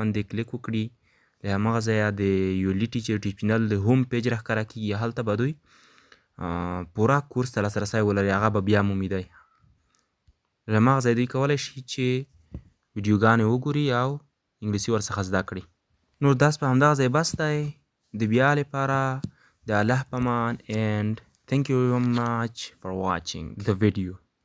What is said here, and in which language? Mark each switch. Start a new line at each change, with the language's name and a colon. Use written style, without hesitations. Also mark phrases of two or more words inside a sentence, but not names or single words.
Pashto: باندې کلیک وکړي له همغه ځایه د ULD ټیچر یوټیوب چینل د هوم پیج راښکاره کېږي هلته به دوی پوره کورس ته لاسرسی ولري هغه به بیا مومي دی له همغه ځای دوی کولی شي چې ویډیوګانې وګوري او انګلیسي ورڅخه زده کړي نور درس په همدغه ځای بس دی د بیا لپاره د الله په امان
English: and thank you very much for watching the video